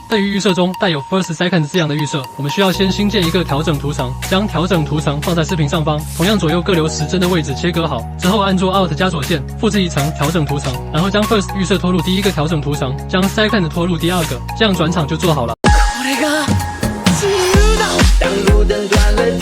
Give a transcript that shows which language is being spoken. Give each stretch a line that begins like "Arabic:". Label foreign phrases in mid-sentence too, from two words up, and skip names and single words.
Chinese: 对于预设中带有 First Second 字样的预设，我们需要先新建一个调整图层，将调整图层放在视频上方，同样左右各留10帧的位置切割好，之后按住 Alt 加左键复制一层调整图层，然后将 First 预设拖入第1个调整图层，将 Second 拖入第2个，这样转场就做好了。
Japanese: これが自由だ。
Chinese: 当路灯断了。